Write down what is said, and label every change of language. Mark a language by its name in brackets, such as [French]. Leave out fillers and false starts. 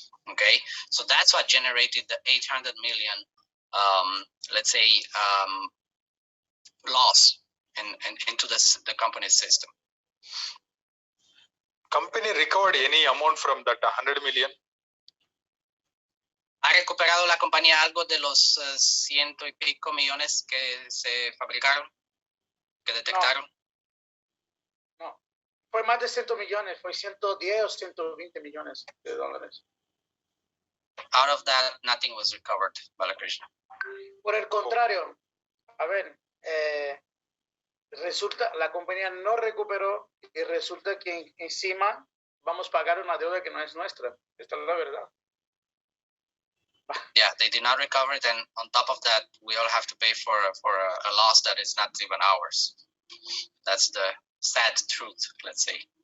[English] Okay, so that's what generated the 800 million, let's say, loss into the company's system. Company recovered any amount from that 100 million? [Spanish] ¿Ha recuperado la compañía algo de los ciento y pico millones que se fabricaron, que detectaron? No. Fue más de 100 millones, fue 110 o 120 millones de dólares. [English] Out of that, nothing was recovered, Balakrishna. [Spanish] Por el contrario, a ver, resulta, la compañía no recuperó y resulta que encima vamos a pagar una deuda que no es nuestra. Esta es la verdad. [English] Yeah, they did not recover it, and on top of that, we all have to pay for a loss that is not even ours. That's the sad truth, let's say.